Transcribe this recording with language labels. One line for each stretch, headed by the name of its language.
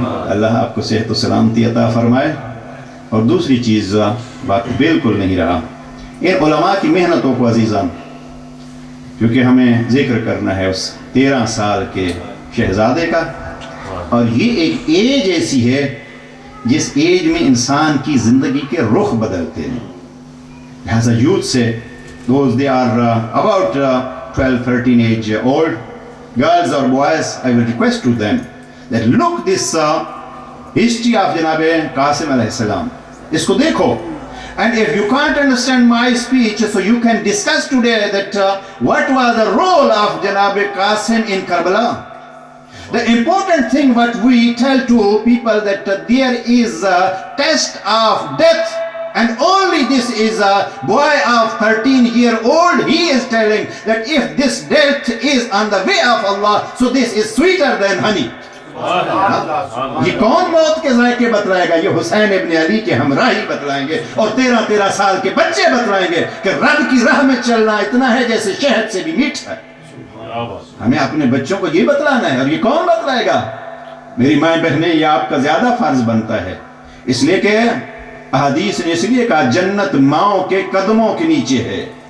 Urdu: اللہ آپ کو صحت و سلامتی عطا فرمائے. اور دوسری چیز بات بالکل نہیں رہا, ان علماء کی محنتوں کو عزیزان, کیونکہ ہمیں ذکر کرنا ہے اس 13 سال کے شہزادے کا, اور یہ ایک ایج ایسی ہے جس ایج میں انسان کی زندگی کے رخ بدلتے ہیں. لہذا یوتھ سے,
English: those they are about 12-13 age old, girls or boys, I will request to them that look this history of Janab Qasim alayhi salam.
Urdu: اس کو دیکھو,
English: and if you can't understand my speech, so you can discuss today that what was the role of Janab Qasim in Karbala. The important thing what we tell to people that there is a test of death, and only this is a boy of 13-year-old. He is telling that if this death is on the way of Allah, so this is sweeter than honey.
Urdu: یہ کون موت کے ذائقے بتلائے گا؟ یہ حسین ابن علی کے ہمراہی بتلائیں گے, اور 13 سال کے بچے بتلائیں گے کہ رب کی راہ میں چلنا اتنا ہے جیسے شہد سے بھی میٹھا ہے. ہمیں اپنے بچوں کو یہ بتلانا ہے, اور یہ کون بتلائے گا؟ میری مائیں بہنیں, یہ آپ کا زیادہ فرض بنتا ہے, اس لیے کہ احادیث نے اس لیے کہا جنت ماؤں کے قدموں کے نیچے ہے.